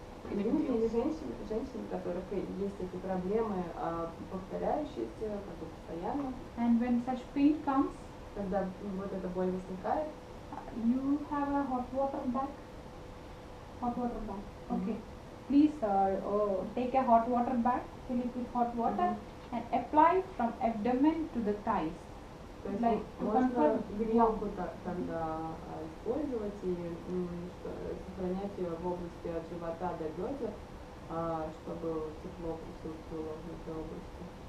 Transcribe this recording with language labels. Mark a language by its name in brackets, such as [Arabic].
[Russian] Или женщины, у которых есть эти проблемы, повторяющиеся, как бы постоянно. [English] And when such pain comes, [Russian] Когда вот эта боль возникает, [English] you have a hot water bag. Hot water bag. Okay. Please take a hot water bag, fill it with hot water, and apply from abdomen to the thighs. [Russian] то есть [English] Like to [Russian] можно [English] comfort [Russian] грелку тогда использовать и сохранять ее в области от живота до бедер, чтобы тепло присутствовало в этой области.